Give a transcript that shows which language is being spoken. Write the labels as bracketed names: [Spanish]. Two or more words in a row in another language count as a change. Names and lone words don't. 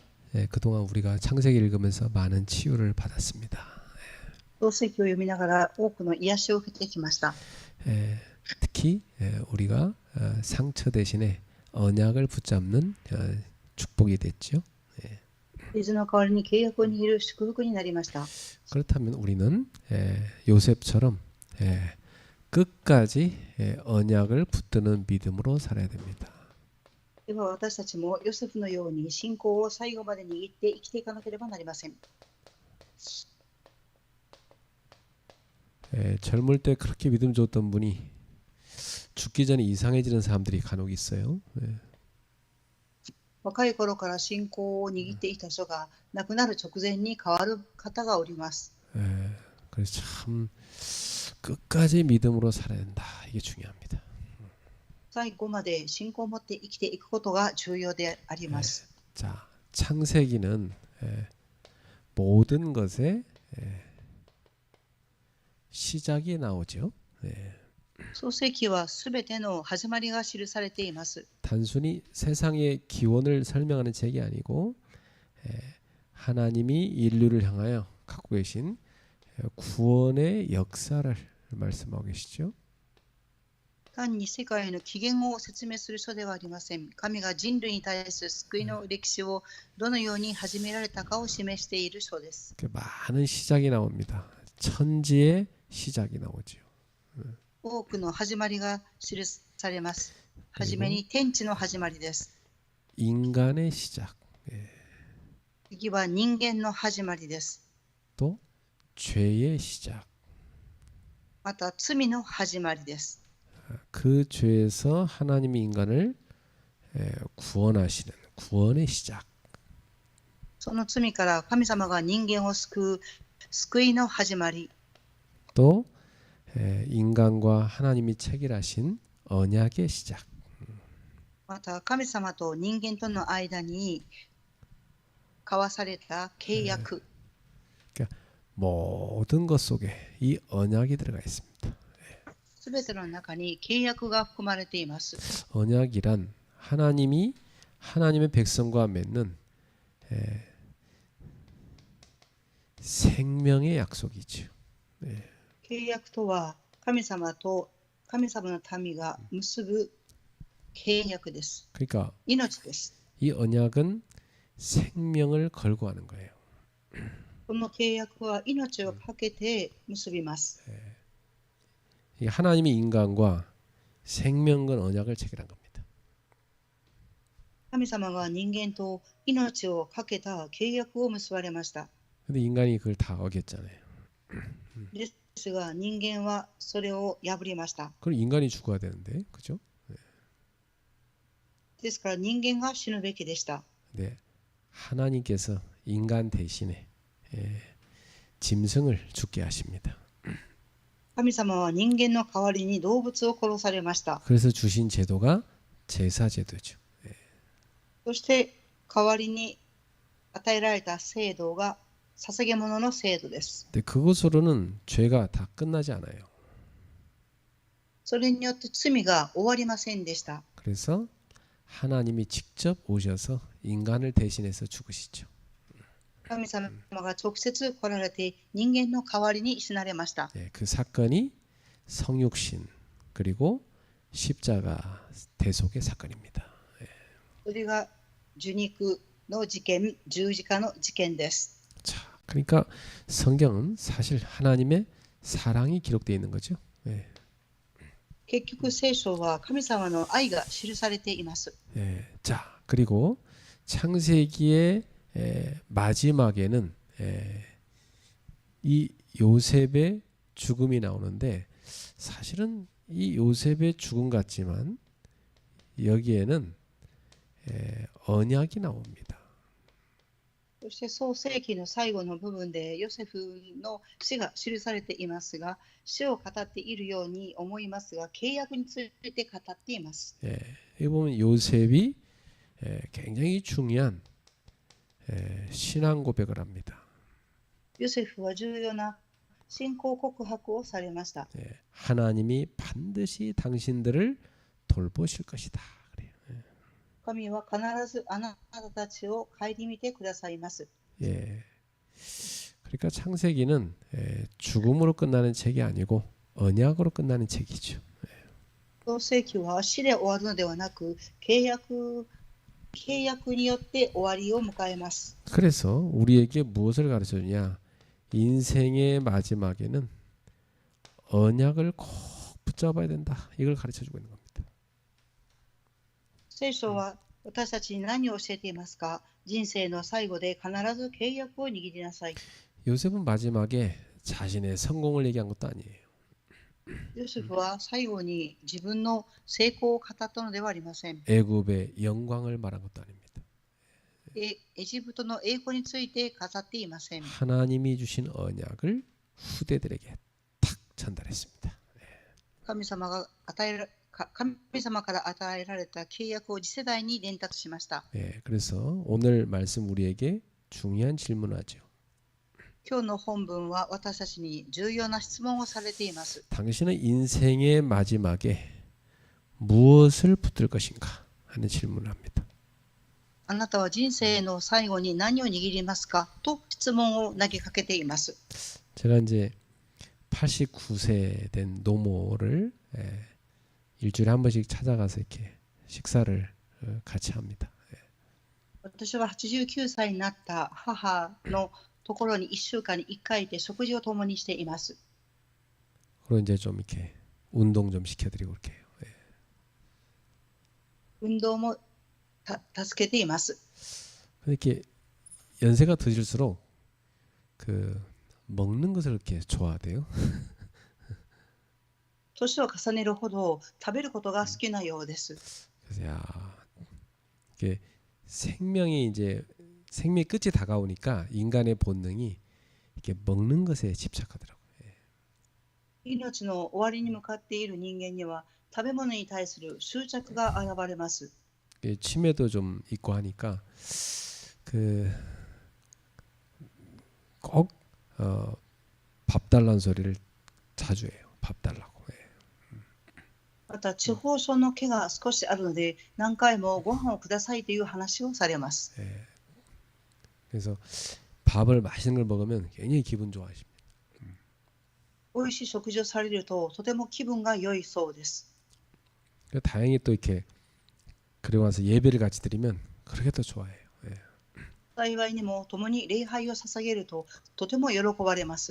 [Korean] 그동안 우리가 창세기 읽으면서 많은 치유를 받았습니다. [Japanese] 創世記を読みながら多くの癒しを受けてきました。 [Korean] 특히 우리가 상처 대신에 언약을 붙잡는 축복이 됐죠. [Japanese] 傷の代わりに契約を握る祝福になりました。 [Korean] 그렇다면 우리는 요셉처럼 끝까지 언약을 붙드는 믿음으로 살아야 됩니다. [Japanese] では私たちもヨセフのように信仰を最後まで握って生きていかなければなりません。 [Korean] 젊을 때 그렇게 믿음 줬던 분이 죽기 전에 이상해지는 사람들이 간혹 있어요. [Japanese] 若い頃から信仰を握っていた人が亡くなる直前に変わる方がおります。 [Korean] 그래서 참 끝까지 믿음으로 살아야 된다. 이게 중요합니다. [Japanese] 最後まで信仰を持って生きていくことが重要であります。 [Korean] 자, 창세기는 모든 것의 시작이 나오죠. [Japanese] 創世記はすべての始まりが記されています。 [Korean] 단순히 세상의 기원을 설명하는 책이 아니고 하나님이 인류를 향하여 갖고 계신 구원의 역사를 말씀하고 계시죠. [Japanese] 単に世界の起源を説明する書ではありません。神が人類に対する救いの歴史をどのように始められたかを示している書です。 [Korean] 많은 시작이 나옵니다. 천지의 시작이 나오죠. [Japanese] 多くの始まりが記されます。はじめに天地の始まりです。 [Korean] 인간의 시작. [Japanese] 次は人間の始まりです。 [Korean] 또 죄의 시작. [Japanese] また罪の始まりです。 [Korean] 그 죄에서 하나님이 인간을 구원하시는 구원의 시작. [Japanese] その罪から神様が人間を救う救いの始まり。 [Korean] 또 인간과 하나님이 체결하신 언약의 시작. [Japanese] また神様と人間との間に交わされた契約。 [Korean] 그러니까 모든 것 속에 이 언약이 들어가 있습니다. [Japanese] すべての中に契約が含まれています。 [Korean] 언약이란 하나님이 하나님의 백성과 맺는 생명의 약속이죠. [Japanese] 契約とは神様と神様の民が結ぶ契約です。 [Korean] 그러니까 [Japanese] 命です。 [Korean] 이 언약은 생명을 걸고 하는 거예요. [Japanese] この契約は命をかけて結びます。 [Korean] 하나님이 인간과 생명건 언약을 체결한 겁니다. [Japanese] 神様が人間と命をかけた契約を結ばれました。 [Korean] 근데 인간이 그걸 다 어겼잖아요. [Japanese] ですが人間はそれを破りました。 [Korean] 그럼 인간이 죽어야 되는데, 그죠? [Japanese] ですから人間が死ぬべきでした。 [Korean] 네, 하나님께서 인간 대신에 짐승을 죽게 하십니다. [Japanese] 神様は人間の代わりに動物を殺されました。 [Korean] 그래서 주신 제도가 제사 제도죠. [Japanese] そして代わりに与えられた制度が捧げ物の制度です。 [Korean] 근데 그것으로는 죄가 다 끝나지 않아요. [Japanese] それによって罪が終わりませんでした。 [Korean] 그래서 하나님이 직접 오셔서 인간을 대신해서 죽으시죠. [Japanese] 神様が直接来られて人間の代わりに死なれました。 [Korean] 그 사건이 성육신 그리고 십자가 대속의 사건입니다. [Japanese] それが受肉の事件、十字架の事件です。 [Korean] 자, 그러니까 성경은 사실 하나님의 사랑이 기록되어 있는 거죠. [Japanese] 結局聖書は神様の愛が記されています。 [Korean] 자, 그리고 창세기의 마지막에는 이 요셉의 죽음이 나오는데 사실은 이 요셉의 죽음 같지만 여기에는 언약이 나옵니다. [Japanese] そして創世記の最後の部分でヨセフの死が記されていますが、死を語っているように思いますが、契約について語っています。 [Korean] 여기 보면 요셉이 굉장히 중요한 신앙 고백을 합니다. [Japanese] ヨセフは重要な信仰告白をされました。 [Korean] 하나님이 반드시 당신들을 돌보실 것이다. 그래요. [Japanese] 神は必ずあなたたちを顧みてくださいます。 [Korean] 예. 그러니까 창세기는 죽음으로 끝나는 책이 아니고 언약으로 끝나는 책이죠. [Japanese] 創世記は死で終わるのではなく、契約によって終わりを迎えます。 [Korean] 그래서 우리에게 무엇을 가르쳐 주냐? 인생의 마지막에는 언약을 꼭 붙잡아야 된다. 이걸 가르쳐 주고 있는 겁니다. [Japanese] 聖書は私たちに何を教えていますか？人生の最後で必ず契約を握りなさい。 [Korean] 요셉은 마지막에 자신의 성공을 얘기한 것도 아니에요. [Japanese] ヨセフは最後に自分の成功を語ったのではありません。 [Korean] 애굽의 영광을 말한 것도 아닙니다. [Japanese] エジプトの栄光について語っていません。 [Korean] 하나님이 주신 언약을 후대들에게 탁 전달했습니다. [Japanese] 神様から与えられた契約を次世代に伝達しました。 [Korean] 그래서 오늘 말씀 우리에게 중요한 질문하죠. [Japanese] 今日の本文は私たちに重要な質問をされています。 [Korean] 당신은 인생의 마지막에 무엇을 붙들 것인가 하는 질문을 합니다. [Japanese] あなたは人生の最後に何を握りますかと質問を投げかけています。 [Korean] 제가 이제 89세 된 노모를 일주일에 한 번씩 찾아가서 이렇게 식사를 같이 합니다. [Japanese] 私は89歳になった母のところに1週間に1回で食事を共にしています。 [Korean] 그리고 이제 좀 이렇게 운동 좀 시켜드리고 이렇게 해요. [Japanese] 運動も助けています。 [Korean] 이렇게 연세가 드실수록 그 먹는 것을 이렇게 좋아하대요. [Japanese] 年を重ねるほど食べることが好きなようです。 [Korean] 그래서 야 이게 생명이 이제 생명의 끝이 다가오니까 인간의 본능이 이렇게 먹는 것에 집착하더라고요. [Japanese] 命の終わりに向かっている人間には食べ物に対する執着が現れます。 [Korean] 치매도 좀 있고 하니까 꼭 밥 달라는 소리를 자주 해요. 밥 달라고. [Japanese] また地方症の毛が少しあるので何回もご飯をくださいという話をされます。 [Korean] 그래서 밥을 맛있는 걸 먹으면 굉장히 기분 좋아하십니다. [Japanese] 美味しい食事をされるととても気分が良いそうです。 [Korean] 다행히 또 이렇게 그리고 와서 예배를 같이 드리면 그렇게 또 좋아해요. [Japanese] 幸いにも共に礼拝を捧げるととても喜ばれます。